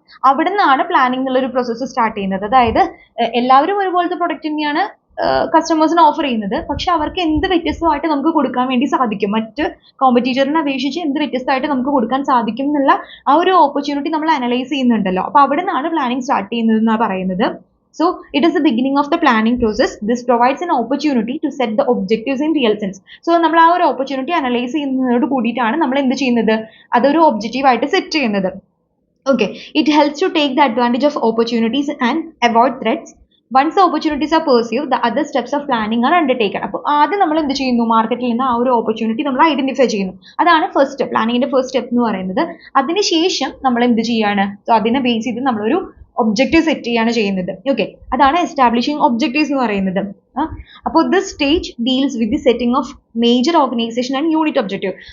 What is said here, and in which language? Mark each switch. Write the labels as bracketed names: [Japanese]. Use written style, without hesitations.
[Malayalam] അവിടെ നിന്നാണ് പ്ലാനിങ് എന്നുള്ളൊരു പ്രോസസ്സ് സ്റ്റാർട്ട് ചെയ്യുന്നത്. അതായത് എല്ലാവരും ഒരുപോലത്തെ പ്രൊഡക്റ്റ് തന്നെയാണ് കസ്റ്റമേഴ്സിന് ഓഫർ ചെയ്യുന്നത്, പക്ഷെ അവർക്ക് എന്ത് വ്യത്യസ്തമായിട്ട് നമുക്ക് കൊടുക്കാൻ വേണ്ടി സാധിക്കും, മറ്റ് കോമ്പറ്റീറ്ററിനെ അപേക്ഷിച്ച് എന്ത് വ്യത്യസ്തമായിട്ട് നമുക്ക് കൊടുക്കാൻ സാധിക്കും എന്നുള്ള ആ ഒരു ഓപ്പർച്യൂണിറ്റി നമ്മൾ അനലൈസ് ചെയ്യുന്നുണ്ടല്ലോ. അപ്പോൾ അവിടെ നിന്നാണ് പ്ലാനിങ് സ്റ്റാർട്ട് ചെയ്യുന്നത് എന്നാണ് പറയുന്നത്. [English] So it is the beginning of the planning process. This provides an opportunity to set the objectives in real sense. [Malayalam] So നമ്മൾ ആ ഒരു ഓപ്പർച്യൂണിറ്റി അനലൈസ് ചെയ്യുന്നതോട് കൂടിയിട്ടാണ് നമ്മൾ എന്ത് ചെയ്യുന്നത്, അതൊരു ഒബ്ജക്റ്റീവ് ആയിട്ട് സെറ്റ് ചെയ്യുന്നത്. [English] Okay, it helps to take the advantage of opportunities and avoid threats. Once the opportunities are pursued, the other steps of planning are undertaken. [Malayalam] അപ്പോൾ ആദ്യം നമ്മൾ എന്ത് ചെയ്യുന്നു, മാർക്കറ്റിൽ നിന്ന് ആ ഒരു ഓപ്പർച്യൂണിറ്റി നമ്മൾ ഐഡന്റിഫൈ ചെയ്യുന്നു. അതാണ് ഫസ്റ്റ് പ്ലാനിങ്ങിന്റെ ഫസ്റ്റ് സ്റ്റെപ്പ് എന്ന് പറയുന്നത്. അതിനുശേഷം നമ്മൾ എന്ത് ചെയ്യാണ്, സോ അതിനെ ബേസ് ചെയ്ത് നമ്മളൊരു ഒബ്ജക്റ്റീവ് സെറ്റ് ചെയ്യാണ് ചെയ്യുന്നത്. ഓക്കെ, അതാണ് എസ്റ്റാബ്ലിഷിംഗ് ഒബ്ജക്റ്റീവ്സ് എന്ന് പറയുന്നത്. അപ്പോൾ [English] This stage deals with the setting of major organisation and unit objective.